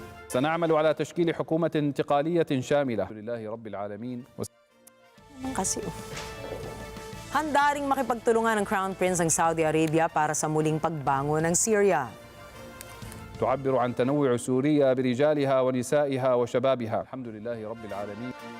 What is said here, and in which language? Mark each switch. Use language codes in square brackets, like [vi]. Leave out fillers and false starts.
[ar] سنعمل على تشكيل حكومة انتقالية شاملة لله رب العالمين. [tl] Kasi Handa ring makipagtulungan ng Crown Prince ng Saudi Arabia para sa muling pagbangon ng Syria. [ar] تعبر عن تنوع سوريا برجالها ونسائها وشبابها الحمد لله رب العالمين.